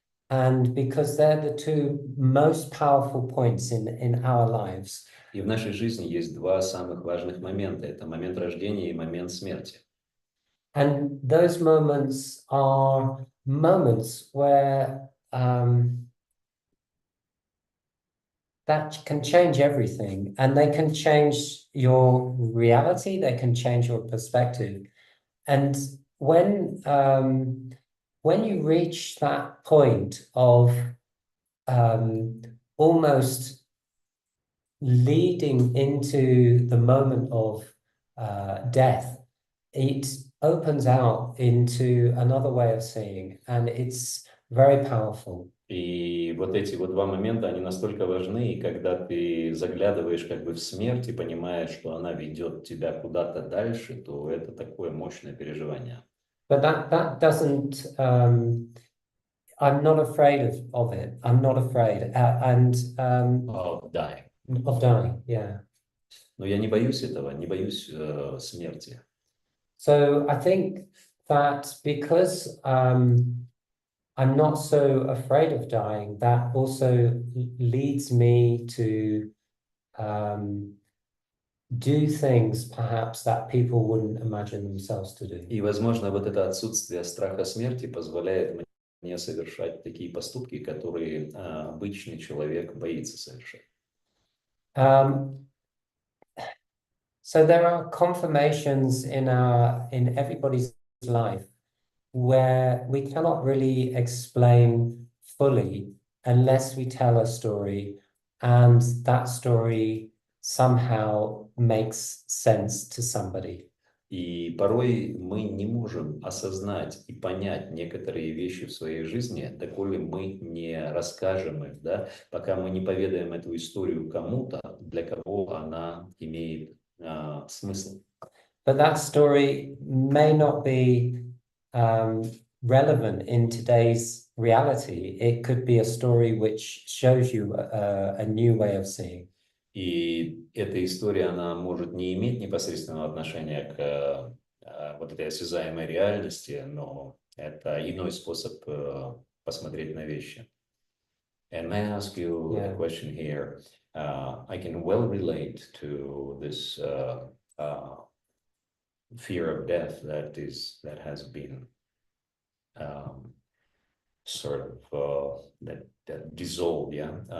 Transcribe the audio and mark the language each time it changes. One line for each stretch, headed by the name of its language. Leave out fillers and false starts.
English: And because they're the two most powerful points in our lives.
Russian: И в нашей жизни есть два самых важных момента. Это момент рождения и момент смерти.
English: And those moments are moments where that can change everything, and they can change your reality, they can change your perspective. And when you reach that point of almost leading into the moment of death, it opens out into another way of seeing, and it's very powerful.
Russian: И вот эти вот два момента, они настолько важны, и когда ты заглядываешь как бы в смерть и понимаешь, что она ведет тебя куда-то дальше, то это такое мощное переживание.
English: But that doesn't, I'm not afraid of it. I'm not afraid. Of dying. Of dying, yeah.
Russian: Но я не боюсь этого, не боюсь смерти.
English: So I think that because I'm not so afraid of dying, that also leads me to do things perhaps that people wouldn't imagine themselves to do.
Russian: И, возможно, вот это отсутствие страха смерти позволяет мне совершать такие поступки, которые обычный человек боится совершать.
English: So there are confirmations in everybody's life where we cannot really explain fully unless we tell a story, and that story somehow makes sense to somebody.
Russian: И порой мы не можем осознать и понять некоторые вещи в своей жизни, доколе мы не расскажем их, да, пока мы не поведаем эту историю кому-то, для кого она имеет смысл.
English: But that story may not be relevant in today's reality. It could be a story which shows you a new way of seeing.
Russian: И эта история, она может не иметь непосредственного отношения к вот этой осязаемой реальности, но это иной способ посмотреть на вещи.
English: And may I ask you a question here? I can well relate to this fear of death that has been sort of that dissolved, yeah.